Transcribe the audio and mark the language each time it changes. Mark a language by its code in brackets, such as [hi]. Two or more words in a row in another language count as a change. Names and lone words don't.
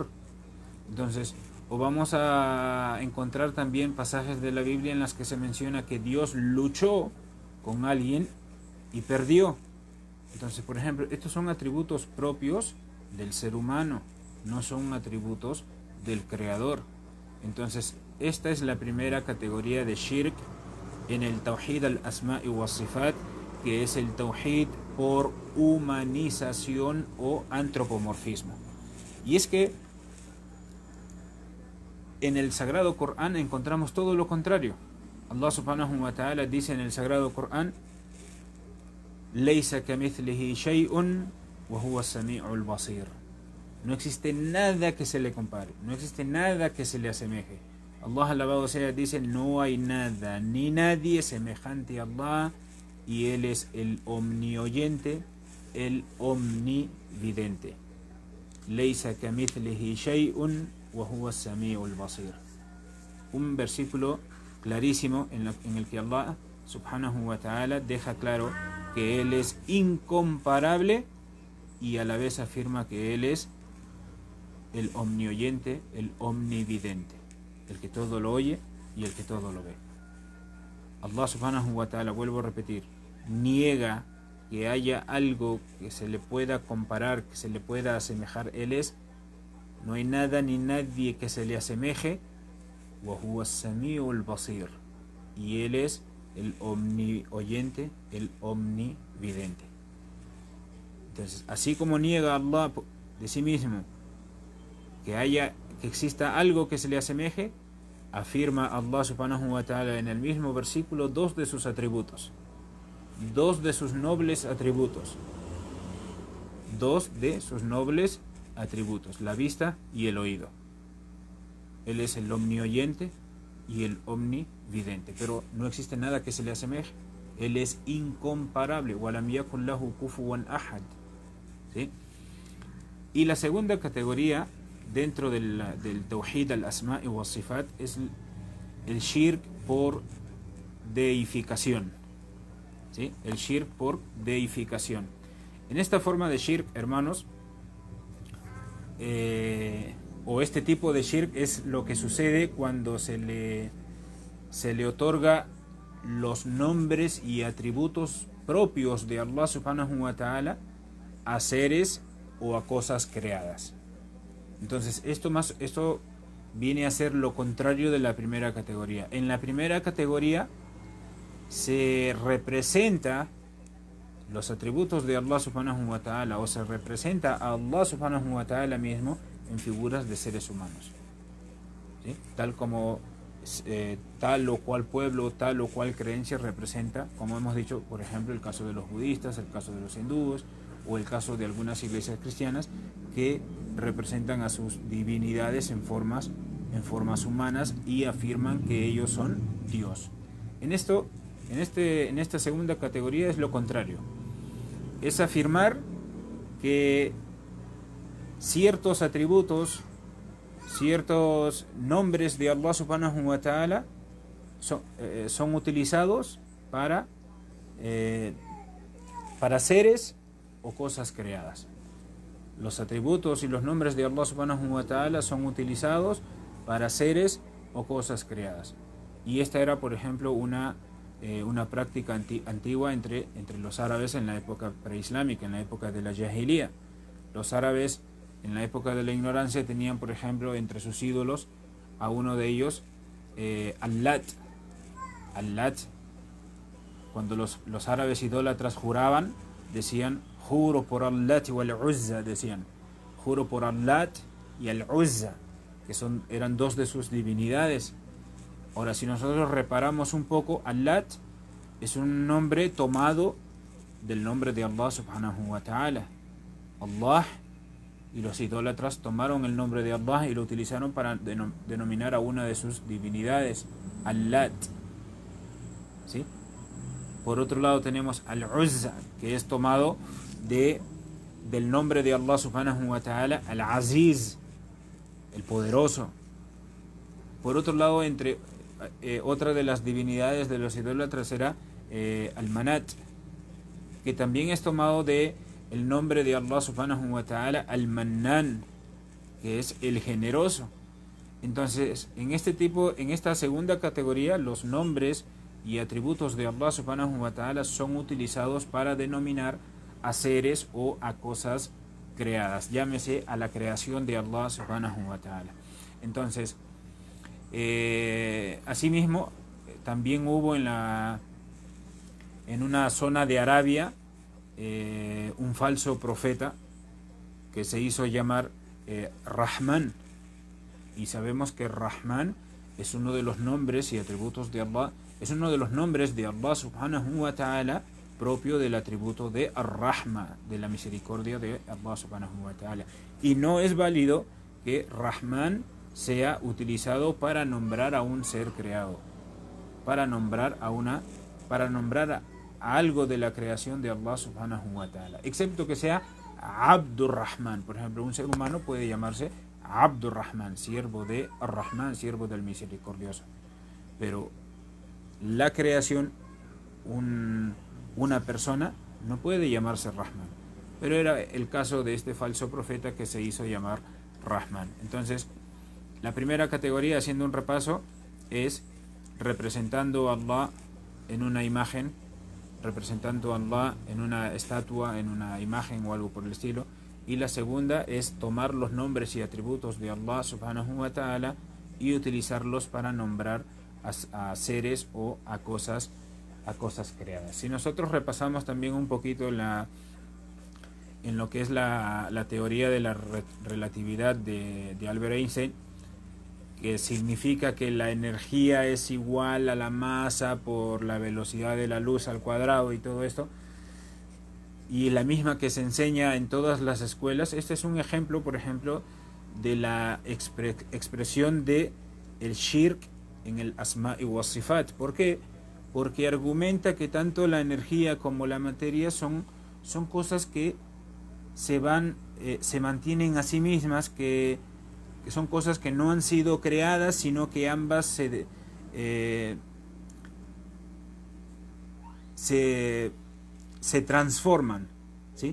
[es] Entonces, o vamos a encontrar también pasajes de la Biblia en las que se menciona que Dios luchó con alguien y perdió. Entonces, por ejemplo, estos son atributos propios del ser humano, no son atributos del Creador. Entonces, esta es la primera categoría de shirk en el [ar] توحيد الأسماء والصفات, [es] que es el tawhid por humanización o antropomorfismo. Y es que en el Sagrado Corán encontramos todo lo contrario. [ar] الله سبحانه وتعالى [es] dice en el Sagrado Corán: [ar] ليس كمثله شيء وهو السميع البصير. [es] No existe nada que se le compare, no existe nada que se le asemeje. Allah alabado sea dice: no hay nada ni nadie semejante a Allah, y Él es el omnioyente, el omnividente. [ar] ليس كمثله شيء وهو السميع البصير. [es] Un versículo clarísimo en el que [ar] الله سبحانه وتعالى [es] deja claro que Él es incomparable y a la vez afirma que Él es el omnioyente, el omnividente, el que todo lo oye y el que todo lo ve. [ar] الله سبحانه وتعالى, [es] vuelvo a repetir, niega que haya algo que se le pueda comparar, que se le pueda asemejar. Él es, no hay nada ni nadie que se le asemeje. [ar] وهو السميع البصير, [es] y Él es el omnioyente, el omnividente. Entonces, así como niega Allah de sí mismo que exista algo que se le asemeje, afirma [ar] الله سبحانه وتعالى [es] en el mismo versículo dos de sus atributos, dos de sus nobles atributos, la vista y el oído. Él es el omnioyente y el omnividente, pero no existe nada que se le asemeje. Él es incomparable. [ar] ولم يكن له كفوا أحد. [es] ¿Sí? Y la segunda categoría dentro del [ar] توحيد الأسماء والصفات [es] es el shirk por deificación. ¿Sí? El shirk por deificación. En esta forma de shirk, hermanos, o este tipo de shirk es lo que sucede cuando se le otorga los nombres y atributos propios de [ar] الله سبحانه وتعالى [es] a seres o a cosas creadas. Entonces esto viene a ser lo contrario de la primera categoría. En la primera categoría se representa los atributos de [ar] الله سبحانه وتعالى, [es] o se representa a [ar] الله سبحانه وتعالى [es] mismo en figuras de seres humanos, ¿sí? Tal como tal o cual pueblo, tal o cual creencia representa, como hemos dicho, por ejemplo, el caso de los budistas, el caso de los hindúes, o el caso de algunas iglesias cristianas que representan a sus divinidades en formas humanas y afirman que ellos son Dios. En esta segunda categoría es lo contrario. Es afirmar que ciertos atributos, ciertos nombres de [ar] الله سبحانه وتعالى [es] son utilizados para seres o cosas creadas. Los atributos y los nombres de [ar] الله سبحانه وتعالى [es] son utilizados para seres o cosas creadas. Y esta era, por ejemplo, una práctica antigua entre los árabes en la época preislámica, en la época de la Jahiliya. Los árabes en la época de la ignorancia tenían, por ejemplo, entre sus ídolos a uno de ellos, Al-Lat. Al-Lat, cuando los árabes idólatras juraban, decían: juro por Al-Lat y Al-Uzza, decían, juro por Al-Lat y Al-Uzza, que eran dos de sus divinidades. Ahora, si nosotros reparamos un poco, Al-Lat es un nombre tomado del nombre de [ar] الله سبحانه وتعالى. [es] Allah, y los idólatras tomaron el nombre de Allah y lo utilizaron para denominar a una de sus divinidades, Al-Lat. ¿Sí? Por otro lado tenemos Al-Uzza, que es tomado del nombre de [ar] الله سبحانه وتعالى, [es] Al-Aziz, el poderoso. Por otro lado, otra de las divinidades de los idólatras era Al-Manat, que también es tomado de el nombre de [ar] الله سبحانه وتعالى, [es] Al-Mannan, que es el generoso. Entonces, en esta segunda categoría, los nombres y atributos de [ar] الله سبحانه وتعالى [es] son utilizados para denominar a seres o a cosas creadas, llámese a la creación de [ar] الله سبحانه وتعالى. [es] Entonces, asimismo, también hubo en una zona de Arabia un falso profeta que se hizo llamar Rahman, y sabemos que Rahman es uno de los nombres y atributos de Allah, es uno de los nombres de [ar] الله سبحانه وتعالى [es] propio del atributo de Ar-Rahma, de la misericordia de [ar] الله سبحانه وتعالى, [es] y no es válido que Rahman sea utilizado para nombrar a un ser creado, para nombrar algo de la creación de [ar] الله سبحانه وتعالى, [es] excepto que sea Abdur Rahman. Por ejemplo, un ser humano puede llamarse Abdur Rahman, siervo de Ar-Rahman, siervo del misericordioso, pero la creación, una persona no puede llamarse Rahman. Pero era el caso de este falso profeta que se hizo llamar Rahman. Entonces, la primera categoría, haciendo un repaso, es representando a Allah en una imagen, representando a Allah en una estatua, en una imagen o algo por el estilo. Y la segunda es tomar los nombres y atributos de [ar] الله سبحانه وتعالى [es] y utilizarlos para nombrar a seres o a cosas creadas. Si nosotros repasamos también un poquito en lo que es la teoría de la relatividad de Albert Einstein, que significa que la energía es igual a la masa por la velocidad de la luz al cuadrado y todo esto, y la misma que se enseña en todas las escuelas. Este es un ejemplo, por ejemplo, de la expresión de el shirk en el [ar] الأسماء والصفات. [es] ¿Por qué? Porque argumenta que tanto la energía como la materia son cosas que se mantienen a sí mismas, que son cosas que no han sido creadas, sino que ambas se transforman, ¿sí?